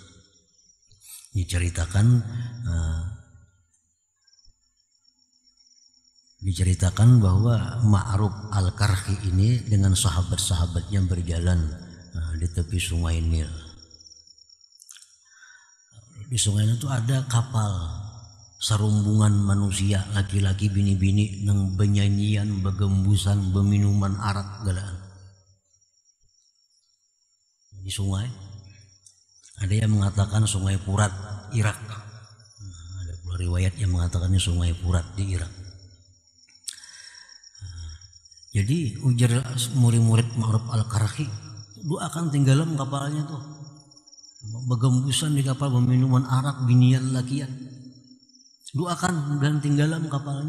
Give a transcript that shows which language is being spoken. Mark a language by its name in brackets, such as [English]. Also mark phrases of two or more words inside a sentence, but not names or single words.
[Indonesian] Diceritakan bahwa Ma'ruf Al-Karhi ini dengan sahabat-sahabatnya berjalan di tepi sungai Nil. [Banjar] Di sungai Nil itu ada kapal serumbungan manusia, laki-laki bini-bini nang benyanyian, begembusan, beminuman arak galaan. [Indonesian] Di sungai ada yang mengatakan sungai Furat Irak. Ada pula riwayat yang mengatakannya sungai Furat di Irak. [Banjar] Jadi ujar murid-murid Ma'ruf Al-Karhi, doakan tenggelam kapalnya tuh, begembusan di kapal, minuman arak, binian lakian, doakan dan tenggelam kapalnya.